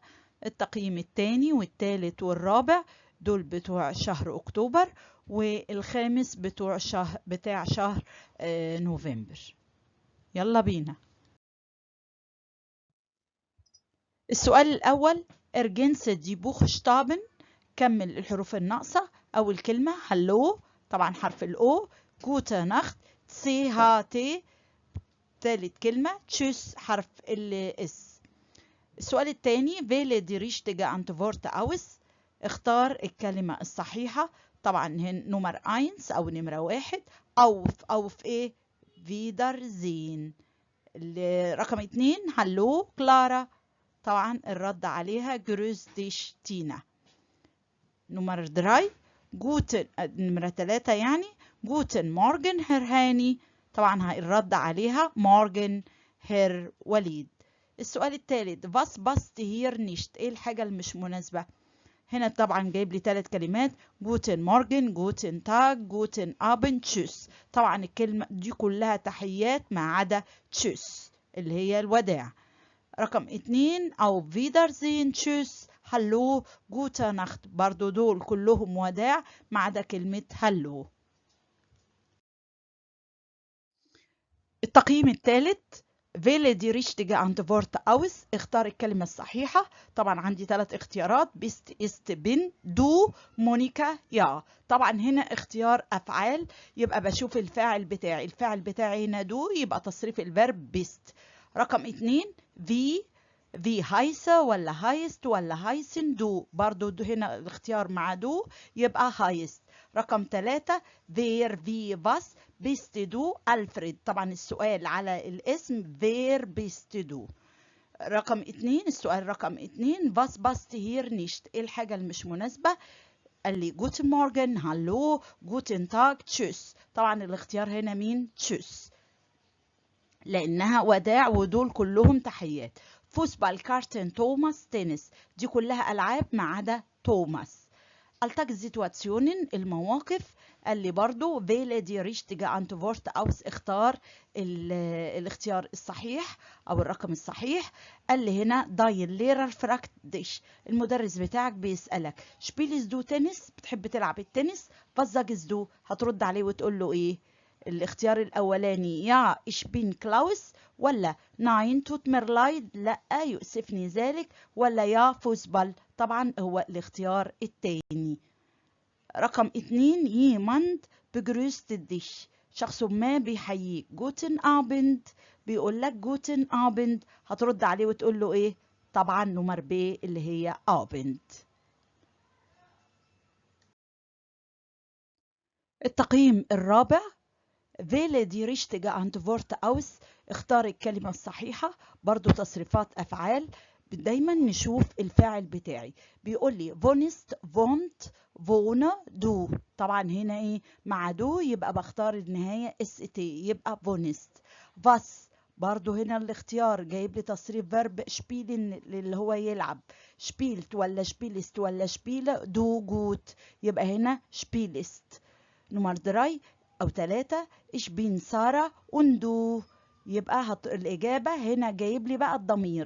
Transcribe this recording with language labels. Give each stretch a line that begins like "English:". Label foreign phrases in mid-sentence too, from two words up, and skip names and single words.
Arabic: التقييم الثاني والثالث والرابع دول بتوع شهر أكتوبر، والخامس بتاع شهر نوفمبر. يلا بينا. السؤال الأول:
German: ergänze die Buchstaben.
Arabic: كمل الحروف الناقصة. أول كلمة هلو، طبعا حرف الأو.
German: gute Nacht CHT.
Arabic: ثالث كلمة تشوس حرف الاس. السؤال الثاني:
German: wähle die richtige Antwort aus.
Arabic: اختار الكلمة الصحيحة. طبعا هنا نمر 1 أو نمرة 1.
German: auf ايه؟ wiedersehen.
Arabic: رقم 2 هلو كلارا، طبعا الرد عليها
German: grüß dich
Arabic: تينا. نمر 3 نمرة 3 يعني
German: guten Morgen Herr
Arabic: هاني، طبعا الرد عليها
German: morgen Herr
Arabic: وليد. السؤال الثالث:
German: was passt hier nicht.
Arabic: ايه الحاجة المش مناسبة؟ هنا طبعا جايب لي 3 كلمات:
German: guten Morgen guten Tag guten Abend tschüss.
Arabic: طبعا الكلمة دي كلها تحيات ما عدا tschüss اللي هي الوداع. رقم 2 أو
German: wiedersehen tschüss هلو gute Nacht،
Arabic: برضو دول كلهم وداع ما عدا كلمة هلو. التقييم الثالث:
German: wähle die richtige Antwort aus.
Arabic: اختار الكلمة الصحيحة. طبعا عندي 3 اختيارات:
German: bist ist bin du مونيكا يا.
Arabic: طبعا هنا اختيار أفعال، يبقى بشوف الفاعل بتاعي. الفاعل بتاعي هنا دو، يبقى تصريف الفيرب bist. رقم 2 في هايسة ولا هايست ولا
German: heißen du,
Arabic: برضو دو هنا الاختيار مع دو يبقى هايست.
German: رقم 3 wer wie was bist du ألفريد.
Arabic: طبعا السؤال على الاسم
German: wer bist du.
Arabic: رقم 2 السؤال رقم 2
German: was passt hier nicht.
Arabic: ايه الحاجة المش مناسبة؟ قال لي
German: guten morgen hallo guten tag tschüss.
Arabic: طبعا الاختيار هنا مين؟ tschüss، لأنها وداع ودول كلهم تحيات.
German: Fußball Karten
Arabic: توماس تنس، دي كلها ألعاب ما عدا توماس. التاك سيتواتسيونين المواقف. قال لي برضو
German: wähle die richtige Antwort aus.
Arabic: اختار الاختيار الصحيح أو الرقم الصحيح. قال لي هنا
German: dein Lehrer fragt dich،
Arabic: المدرس بتاعك بيسألك
German: spielst du
Arabic: تنس، بتحب تلعب التنس.
German: was sagst du،
Arabic: هترد عليه وتقول له ايه؟ الاختيار الأولاني يا
German: ich bin
Arabic: كلاوس، ولا
German: nein tut mir leid
Arabic: لا يؤسفني ذلك، ولا
German: ja Fußball.
Arabic: طبعا هو الاختيار الثاني.
German: رقم 2 jemand begrüßt dich،
Arabic: شخص ما بيحييك.
German: guten Abend
Arabic: بيقول لك
German: guten Abend،
Arabic: هترد عليه وتقول له ايه؟ طبعا نمر ب اللي هي Abend. التقييم الرابع:
German: wähle die richtige Antwort aus.
Arabic: اختار الكلمة الصحيحة. برضو تصريفات أفعال، دايما نشوف الفاعل بتاعي. بيقول لي
German: wohnst wohnt wohne du،
Arabic: طبعا هنا ايه مع دو، يبقى بختار النهاية st يبقى wohnst. was برضو هنا الاختيار جايب لي تصريف فيرب شبيلن اللي هو يلعب.
German: شبيلت ولا شبيلست ولا spiele du gut,
Arabic: يبقى هنا
German: شبيلست.
Arabic: نمر 3 أو 3
German: ich bin Sarah und du,
Arabic: يبقى الإجابة هنا جايب لي بقى الضمير.